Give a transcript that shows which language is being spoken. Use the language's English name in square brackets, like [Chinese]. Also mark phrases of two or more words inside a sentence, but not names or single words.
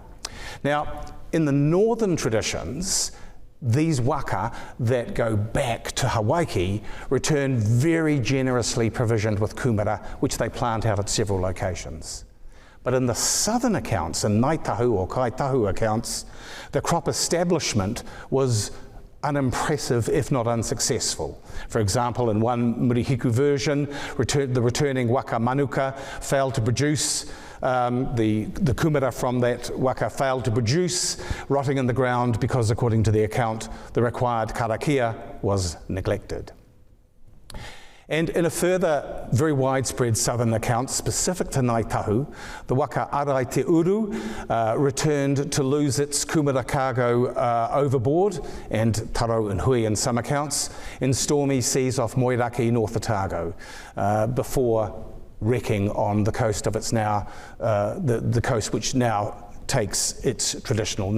[English] Now, in the northern traditions, these waka that go back to Hawaii return very generously provisioned with kumara, which they plant out at several locations. But in the southern accounts, in Ngaitahu or Kaitahu accounts, the crop establishment was unimpressive, if not unsuccessful. For example, in one Murihiku version, the returning waka manuka failed to produce, the kumara from that waka failed to produce, rotting in the ground because, according to the account, the required karakia was neglected. And in a further very widespread southern account specific to Ngaitahu, the waka Arai Te Uru returned to lose its kumara cargo overboard, and taro and hui in some accounts, in stormy seas off Moiraki, North Otago, before wrecking on the coast of its now, the coast which now takes its traditional name.